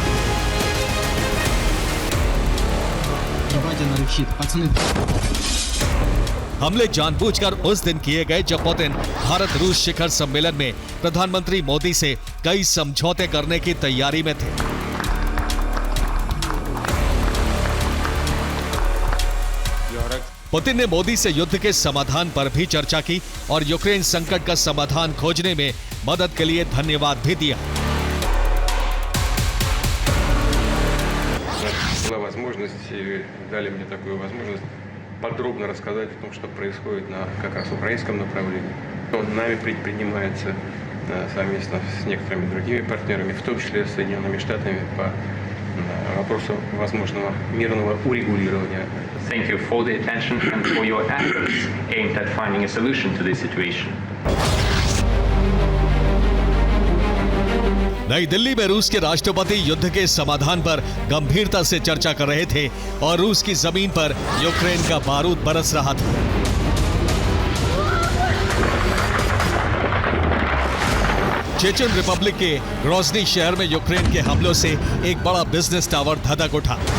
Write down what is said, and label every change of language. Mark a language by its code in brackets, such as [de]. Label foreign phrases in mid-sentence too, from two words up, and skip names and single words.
[hi] हमले जानबूझकर उस दिन किए गए जब पुतिन भारत रूस शिखर सम्मेलन में प्रधानमंत्री मोदी से कई समझौते करने की तैयारी में थे। पुतिन ने मोदी से युद्ध के समाधान पर भी चर्चा की और यूक्रेन संकट का समाधान खोजने में मदद के लिए धन्यवाद भी दिया। [ru] подробно рассказать о том, что происходит на как раз украинском направлении. Нами предпринимается совместно с некоторыми другими партнерами, в том числе с Соединенными Штатами, по вопросу возможного мирного урегулирования. [en] Thank you for the attention and for your efforts aimed at finding a solution to this situation. [hi] नई दिल्ली में रूस के राष्ट्रपति युद्ध के समाधान पर गंभीरता से चर्चा कर रहे थे और रूस की जमीन पर यूक्रेन का बारूद बरस रहा था। चेचन रिपब्लिक के ग्रोजनी शहर में यूक्रेन के हमलों से एक बड़ा बिजनेस टावर धधक उठा।